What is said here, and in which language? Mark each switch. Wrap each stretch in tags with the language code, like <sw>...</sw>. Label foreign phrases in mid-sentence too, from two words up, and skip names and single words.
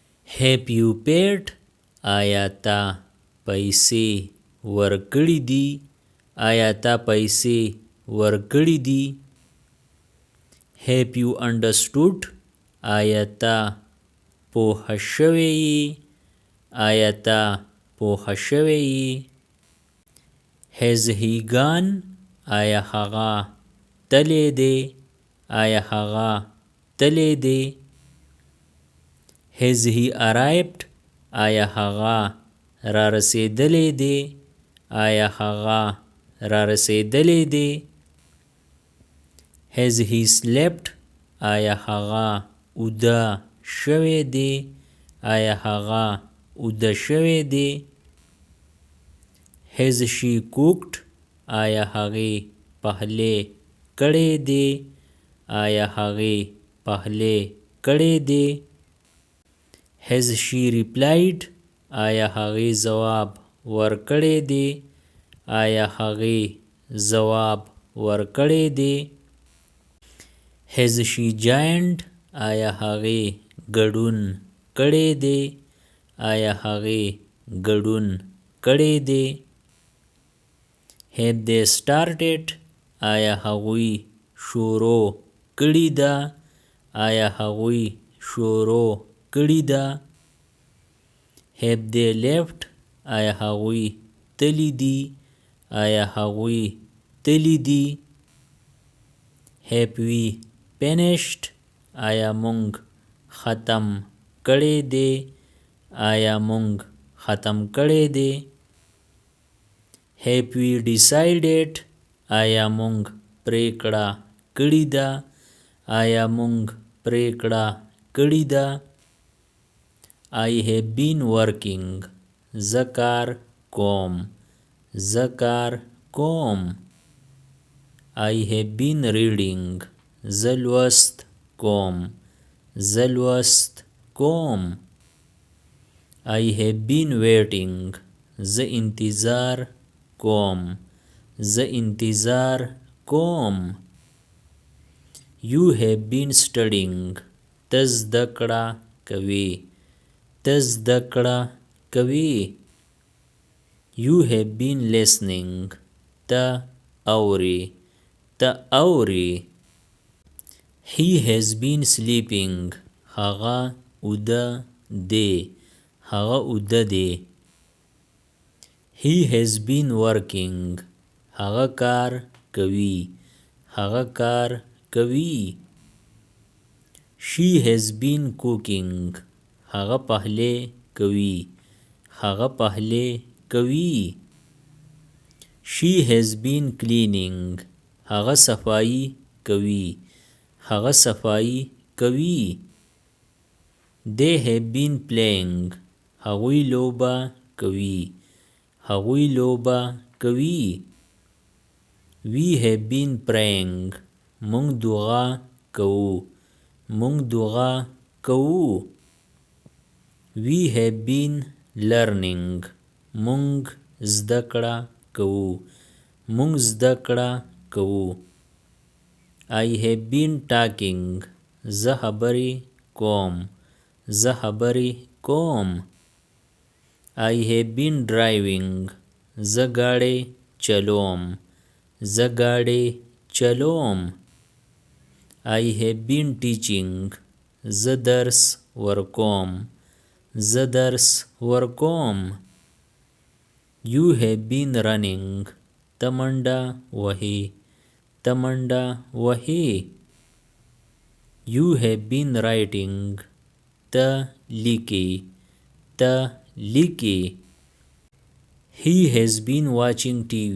<en>Have you paid?</en> <ps>آیا تا پیسې ورکړي دي؟ آیا تا پیسې ورکړي دي؟</ps> <en>Have you understood?</en> <ps>آیا تا پوه شوی یې؟ آیا تا پوه شوی یې؟</ps> <en>Has he gone?</en> <ps>آیا هغه تللی دی؟ آیا هغه تللی دی؟</ps> <en>Has he arrived?</en> <ps>آیا هغه را رسیدلی دی؟ آیا هغه را رسیدلی دی؟</ps> <en>Has he slept?</en> <ps>آیا هغه اوده شوی دی؟ آیا هغه اوده شوی دی؟</ps> <en>Has she cooked?</en> <ps>آیا هغې پخلی کړی دی؟ آیا هغې پخلی کړی دی؟</ps> <en>Has she replied?</en> <ps>آیا هغې ځواب ورکړی دی؟ آیا هغې ځواب ورکړی دی؟</ps> <en>Has she joined?</en> <ps>آیا هغې ګډون کړی دی؟ آیا هغې ګډون کړی دی؟</ps> <en>Have they started?</en> <ps>آیا هغوی شروع کړې ده؟ آیا هغوی شروع کړې ده؟</ps> <en>Have they left?</en> <ps>آیا هغوی تللی دي؟ آیا هغوی تللی دي؟</ps> <en>Have we finished?</en> <ps>آیا موږ ختم کړی دی؟ آیا موږ ختم کړی دی؟</ps> <en>Have we decided?</en> <ps>آیا موږ پریکړه کړې ده؟ آیا موږ پریکړه کړې ده؟</ps> <en>I have been working.</en> <ps>زه کار کوم. زه کار کوم.</ps> <en>I have been reading.</en> <ps>زه لوست کوم. زه لوست کوم.</ps> <en>I have been waiting.</en> <ps>زه انتظار کوم. زه انتظار کوم.</ps> <en>You have been studying.</en> <ps>ته زده کړه کوې. ته زده کړه کوې.</ps> <en>You have been listening.</en> <ps>ته اورې. ته اورې.</ps> <en>He has been sleeping.</en> <ps>هغه اوده دی. هغه اوده دی.</ps> <en>He has been working.</en> <ps>هغه کار کوي. هغه کار کوي.</ps> <en>She has been cooking.</en> <ps>هغه پخلی کوي. هغه پخلی کوي.</ps> <en>She has been cleaning.</en> <ps>هغه صفائی کوي. هغه صفائی کوي.</ps> <en>They have been playing.</en> <ps>هغوی لوبه کوي. هغوی لوبه کوي.</ps> <en>We have been praying.</en> <ps>مونږ دعا کوو. مونږ دعا کوو.</ps> <en>We have been learning.</en> <ps>مونږ زده کړه کوو. مونږ زده کړه کوو.</ps> <en>I have been talking.</en> <ps>زه خبرې کوم. زه خبرې کوم.</ps> <en>I have been driving.</en> <ps>زه ګاډی چلوم. زه ګاډی چلوم.</ps> <en>I have been teaching.</en> <ps>زه درس ورکوم. زه درس ورکوم.</ps> <en>You have been running.</en> <ps>ته منډه وهې. ته منډه وهې.</ps> <en>You have been writing.</en> <ps>ته لیکې. ته لیکې.</ps> <en>He has been watching TV.</en>